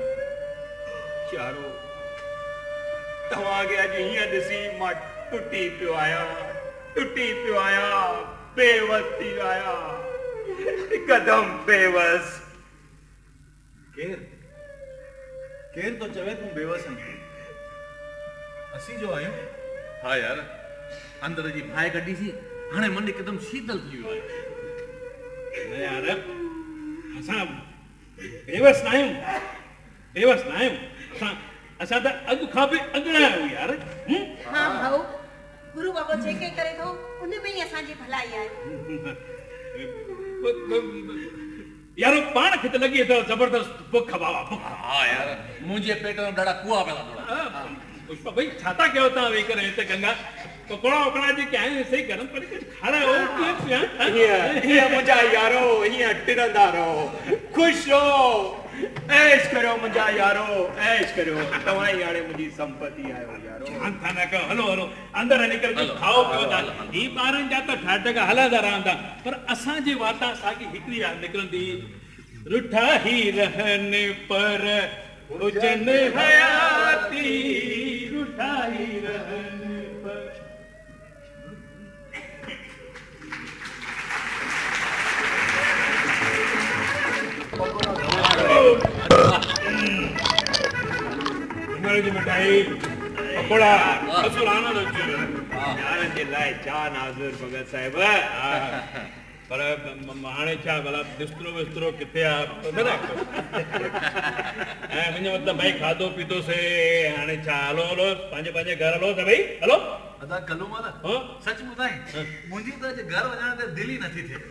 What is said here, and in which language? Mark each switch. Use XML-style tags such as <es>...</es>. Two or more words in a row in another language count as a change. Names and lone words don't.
<sd>चारो तव्हांखे अॼु हीअं ॾिसी मां टुटी पियो आहियां, बेवस थी आहियां, हिकदम बेवस। केर तो चवे तूं बेवस आहीं? असीं जो आहियूं। हाँ यार, अंदर जी भाई कढी सी, हाणे मन एकदम शीतल थी वियो आहे। न यार, असां बेवस न आहियूं। असां त अॻु खां बि अॻियां आहियूं यार। हाँ भाऊ, गुरु बाबा जेके करे थो उन में ही असांजी भलाई आहे। यारो पाण खे त लॻी अथव ज़बरदस्त बुख बाबा, बुख। हाँ यार, मुंहिंजे पेट में ॾाढा कुआ पिया थोड़ा। पुष्पा भाई छा था कयो तव्हां वेही करे हिते गंगा? पकोड़ा वकोड़ा जेके आहिनि सही गरम करे कुझु खारायो। हीअं मुंहिंजा यारो हीअं टिरंदा रहो, ख़ुशि रहो, ऐश करियो मुंहिंजा यारो, ऐश करियो। तव्हां ई हाणे मुंहिंजी संपत्ति आहियो यारो। अंथा न कयो, हलो हलो अंदरि हली करे कुझु खाओ पियो था। ही ॿारनि जा त ठाटका हलंदा रहंदा, पर असांजे वाता साॻी हिकिड़ी राह निकिरंदी, रुठा ही रहन पर हुजन हयाती, रुठा ही रहन पर। जी मिठाई पकोड़ा असुराना दो यारनि जे लाइ छा नाज़ुर भगत साहिब। पर हाणे छा भला बिस्तरो विस्तरो किथे आहे? ऐं मुंहिंजो मतिलबु भाई खाधो पीतोसीं, हाणे छा हलो हलो पंहिंजे पंहिंजे घर हलो त भई हलो। अदा कलू माला सच ॿुधाई, मुंहिंजी त अॼु घर वञण ते दिलि ई नथी थिए।</sd>